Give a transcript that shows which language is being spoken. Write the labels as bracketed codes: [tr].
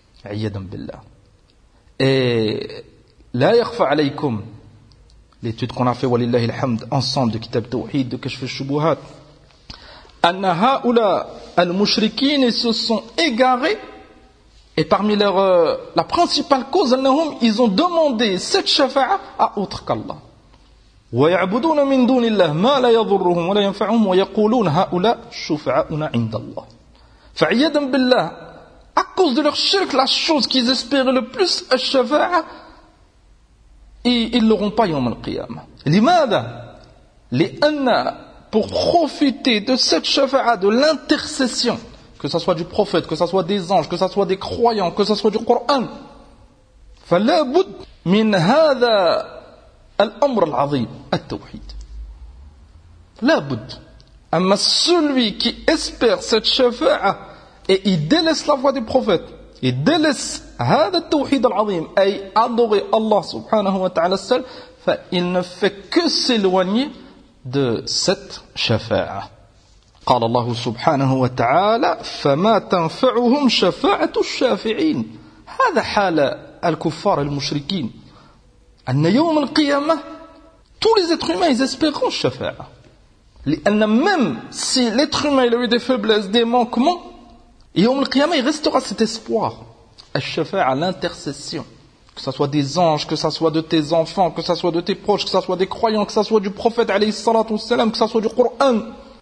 [ar] Iyadam billah. [fr] Et [ar] la yakhfa alaykum, [fr] l'étude qu'on a fait, [ar] walillahi alhamd, [fr] ensemble de kitab tawhid, de kashf al-shubuhat, [ar] anna ha'ula al-mushrikine [fr] se sont égarés. Et parmi leur la principale cause, ils ont demandé cette shafa'a à autre qu'Allah. [ar] ويعبدون من دون الله ما لا يضرهم ولا ينفعهم ويقولون هؤلاء شفعاؤنا عند الله. فعياذا بالله, [fr] à cause de leur shirk, la chose qu'ils espéraient le plus, la shafa'a, ils l'auront pas [ar] يوم القيامة. لماذا؟ لأن [fr] pour profiter de cette shafa'a, de l'intercession, que ce soit du prophète, que ce soit des anges, que ce soit des croyants, que ce soit du Coran. [ar] فَلَا بُدْ مِنْ هَذَا الْأَمْرَ الْعَظِيمِ التَّوْحِيدِ. لَا بُدْ. [fr] Amma celui qui espère cette shafa'a et il délaisse la voix du prophète, il délaisse [ar] هذا التوحيد العظيم, [fr] أي adorer Allah subhanahu wa ta'ala seul, il ne fait que s'éloigner de cette shafa'a. [ar] قال الله سبحانه وتعالى فما تنفعهم شفاعة الشافعين. هذا حال الكفار المشركين. أن يوم القيامة [fr] tous les êtres humains ils espéreront شفاعة, [ar] لأن [fr] même si l'être humain il a eu des faiblesses, des manquements, [ar] يوم القيامة [fr] il restera cet espoir, الشفاعة, l'intercession, Que ce soit des anges, que ce soit de tes enfants, que ce soit de tes proches, que ce soit des croyants, que ce soit du prophète alayhi salatu wassalam, que ce soit du Coran.